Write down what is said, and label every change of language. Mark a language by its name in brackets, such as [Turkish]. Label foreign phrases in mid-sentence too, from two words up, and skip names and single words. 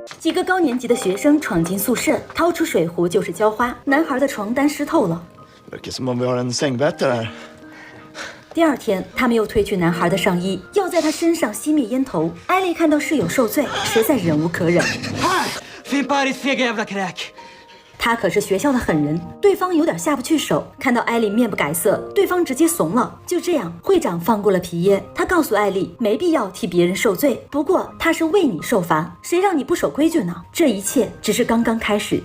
[Chinese] 几个高年级的学生闯进宿舍，掏出水壶就是浇花，男孩的床单湿透了。 [Swedish] Verkar som om vi har en sängbälte här. [Chinese] 第二天，他们又褪去男孩的上衣，要在他身上熄灭烟头。艾丽看到室友受罪，实在忍无可忍。 [Swedish] Fimpa ditt fega jävla kräk! [Chinese] 他可是学校的狠人，对方有点下不去手。看到艾丽面不改色，对方直接怂了。就这样，会长放过了皮耶。他告诉艾丽，没必要替别人受罪，不过他是为你受罚，谁让你不守规矩呢？这一切只是刚刚开始。